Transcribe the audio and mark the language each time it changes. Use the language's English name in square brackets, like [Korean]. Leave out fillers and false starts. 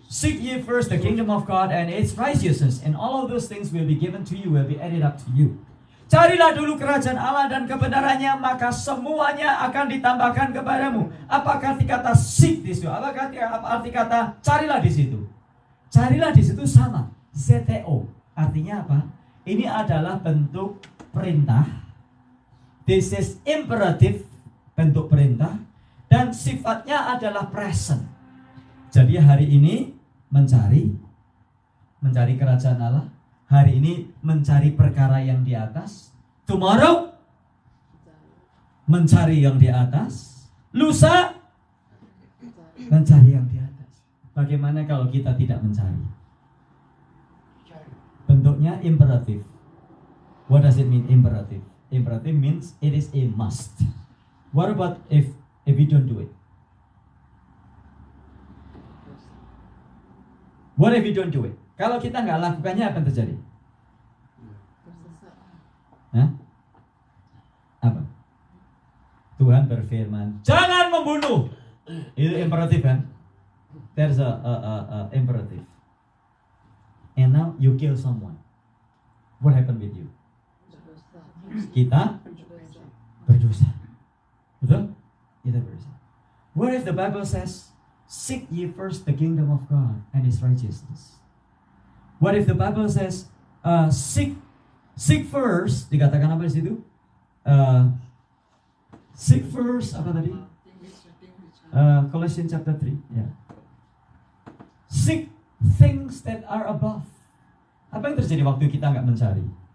[English] Seek ye first the kingdom of God and its righteousness, and all of those things will be given to you, will be added up to you. [Indonesian] Carilah dulu kerajaan Allah dan kebenarannya, maka semuanya akan ditambahkan kepadamu. Apakah arti kata seek di situ? Apakah arti kata carilah di situ? Carilah di situ sama, ZTO. Artinya apa? Ini adalah bentuk perintah. [English] This is imperative, [Indonesian] bentuk perintah, dan sifatnya adalah present. Jadi hari ini mencari kerajaan Allah. Hari ini mencari perkara yang di atas. Tomorrow mencari yang di atas. Lusa mencari yang di atas. Bagaimana kalau kita tidak mencari? Bentuknya imperatif. [English] What does it mean imperative? Imperative means it is a must. What about if we don't do it? What if we don't do it? [Indonesian] Kalau kita nggak lakukannya, apa yang terjadi? Hah? Apa? Tuhan berfirman, jangan membunuh. Itu imperatif kan? [English] There's a imperative. And now you kill someone. What happened with you? [Indonesian] Kita berdosa. Betul? Kita berdosa. [English] What if the Bible says, seek ye first the kingdom of God and His righteousness? What if the Bible says, seek first, [Indonesian] dikatakan apa di situ? [English] Seek first, [Indonesian] apa tadi? [English] Colossians chapter 3. Yeah. Seek things that are above. [Indonesian] Apa yang terjadi waktu kita nggak mencari?